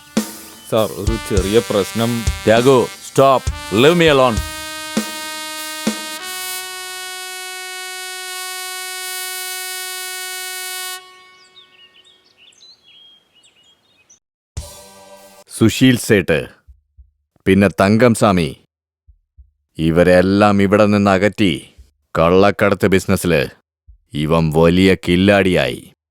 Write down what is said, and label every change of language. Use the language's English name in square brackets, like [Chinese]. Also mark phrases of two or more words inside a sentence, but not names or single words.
[Malayalam] സാർ ഒരു ചെറിയ പ്രശ്നം. [English] त्यागो stop, leave me alone. [Malayalam] സുശീൽ സേട്ട്, പിന്നെ തങ്കം സ്വാമി, ഇവരെല്ലാം ഇവിടെ നിന്ന് അകറ്റി കള്ളക്കടത്ത് ബിസിനസ്സിൽ ഇവൻ വലിയ കില്ലാടിയായി.